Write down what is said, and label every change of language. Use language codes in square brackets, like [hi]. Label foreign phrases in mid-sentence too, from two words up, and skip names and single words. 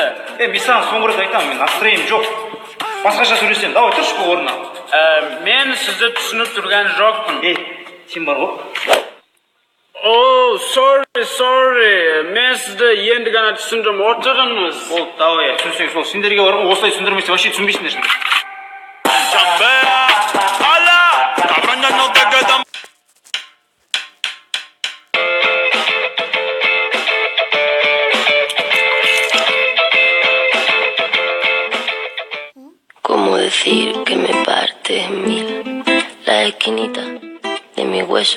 [kk] Мен саған соңғы рет айтамын, мен настроением жоқ. Басқаша сөйлесем, давай тұрш бұл орнынан. Мен сізді түсініп тұрған жоқпын. Сен бар ғой? [en] О, sorry. [kk] Мен сізді енді ғана түсіндім отырыңыз. Болды, давай, түсінсең сол. Сендерге бар ғой, осылай түсіндірмесе, вообще түсінбейсіңдер. [es] ¿Cómo decir que me parte en mil la esquinita de mi hueso?